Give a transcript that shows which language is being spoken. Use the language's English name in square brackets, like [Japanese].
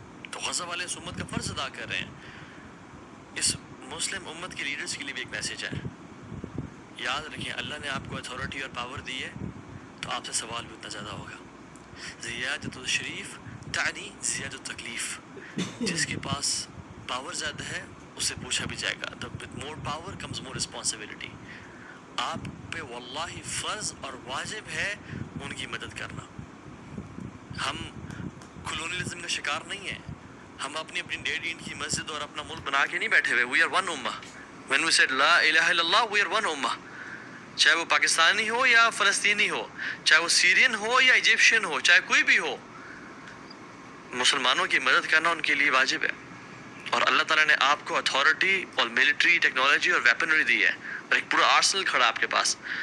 [Urdu] تو غزہ والے اس امت کا فرض ادا کر رہے ہیں. اس مسلم امت کے لیڈرز کے لیے بھی ایک میسیج ہے. یاد رکھیں اللہ نے آپ کو اتھارٹی اور پاور دی ہے تو آپ سے سوال بھی اتنا زیادہ ہوگا. [Arabic] زیادت الشریف تعنی زیادت التکلیف. [Urdu] جس کے پاس پاور زیادہ ہے اس سے پوچھا بھی جائے گا. [English] with more power comes more responsibility. [Urdu] آپ پہ واللہ فرض اور واجب ہے ان کی مدد کرنا. ہم کلونیلزم کا شکار نہیں ہیں. ہم اپنی ڈیڈی ان کی مسجد اور اپنا ملک بنا کے نہیں بیٹھے ہوئے. [English] we are one ummah. when we said [Arabic] لا الہ الا اللہ [English] we are one ummah. [Urdu] چاہے وہ پاکستانی ہو یا فلسطینی ہو, چاہے وہ سیرین ہو یا ایجپشین ہو, چاہے کوئی بھی ہو, مسلمانوں کی مدد کرنا ان کے لیے واجب ہے. اور اللہ تعالیٰ نے آپ کو اتھارٹی اور ملٹری ٹیکنالوجی اور ویپنری دی ہے اور ایک پورا آرسنل کھڑا آپ کے پاس.